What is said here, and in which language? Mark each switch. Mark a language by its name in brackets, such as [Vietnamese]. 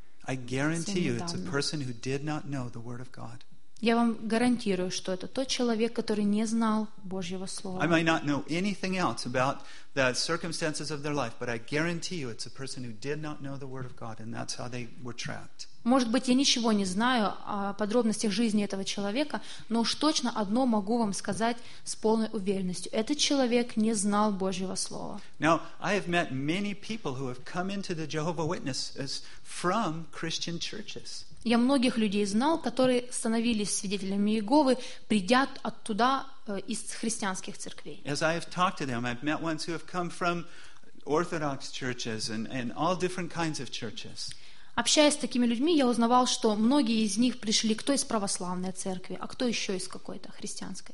[English] I guarantee you, it's a person who did not know the Word of God. [Russian] Я вам гарантирую, что это тот человек, который не знал Божьего слова. [English] I might not know anything else about the circumstances of their life, but I guarantee you, it's a person who did not know the Word of God, and that's how they were trapped. [Russian] Может быть, я ничего не знаю о подробностях жизни этого человека, но уж точно одно могу вам сказать с полной уверенностью. Этот человек не знал Божьего Слова. [English] Now, I have met many people who have come into the Jehovah's Witnesses from Christian churches. [Russian] Я многих людей знал, которые становились свидетелями Иеговы, придя оттуда из христианских церквей. [English] As I have talked to them, I've met ones who have come from Orthodox churches and all different kinds of churches. [Russian] Общаясь с такими людьми, я узнавал, что многие из них пришли кто из православной церкви, а кто еще из какой-то христианской.